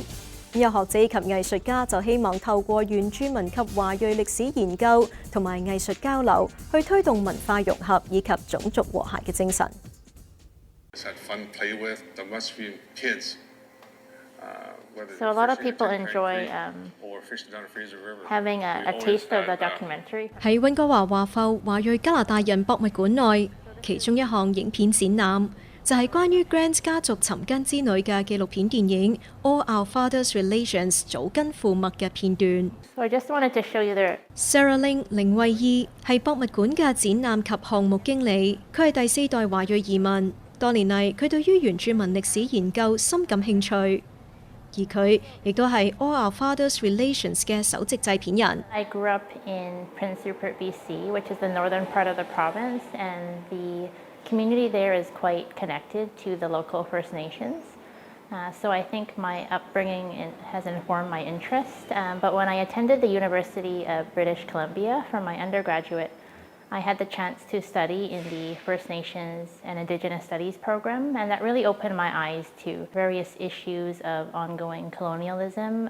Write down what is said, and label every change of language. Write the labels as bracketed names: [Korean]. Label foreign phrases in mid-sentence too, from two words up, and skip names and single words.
[Cantonese] 有學者以及藝術家就希望透過原住民及華裔歷史研究同埋藝術交流，去推動文化融合以及種族和諧嘅精神。 [English] Had fun play with the Musqueam kids. So a lot of people enjoy having a taste of the documentary. [Cantonese] 喺溫哥華華埠華裔加拿大人博物館內，其中一項影片展覽就係關於 Grant 家族尋根之旅嘅紀錄片電影《All Our Father's Relations》祖根父脈嘅片段。 [English] So I just wanted to show you there. [Cantonese] Sarah Ling 凌慧意係博物館嘅展覽及項目經理，佢係第4代華裔移民。多年嚟，佢對於原住民歷史研究深感興趣。而佢亦都係 All Our Father's Relations 嘅首席製片人。 [English] I grew up in Prince Rupert, BC, which is the northern part of the province, and the community there is quite connected to the local First Nations. So I think my upbringing has informed my interest. But when I attended the University of British Columbia for my undergraduate, I had the chance to study in the First Nations and Indigenous Studies program, and that really opened my eyes to various issues of ongoing colonialism.